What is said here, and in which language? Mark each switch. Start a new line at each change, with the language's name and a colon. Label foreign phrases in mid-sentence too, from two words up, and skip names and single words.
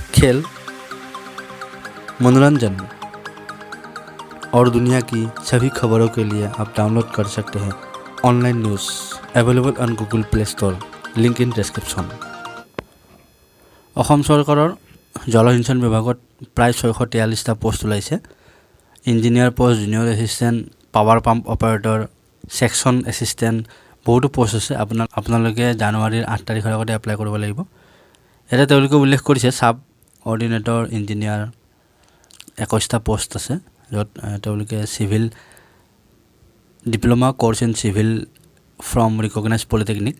Hindi: खेल, मनोरंजन और दुनिया की सभी खबरों के लिए आप डाउनलोड कर सकते हैं ऑनलाइन न्यूज़
English: available on Google Play Store, link in description.
Assamese: অসম চৰকাৰৰ জলসিঞ্চন বিভাগত প্ৰায় 643টা পোষ্ট ওলাইছে।
English: Engineer post, junior assistant, power pump operator, section assistant,
Assamese: বহুতো পোষ্ট আছে। আপোনালোকে জানুৱাৰীৰ 8 তাৰিখৰ আগতে এপ্লাই কৰিব লাগিব। এটা তেওঁলোকে উল্লেখ কৰিছে
English: sub ordinator engineer
Assamese: 21টা পোষ্ট আছে, য'ত তেওঁলোকে
English: civil diploma course in civil from recognise polytechnic.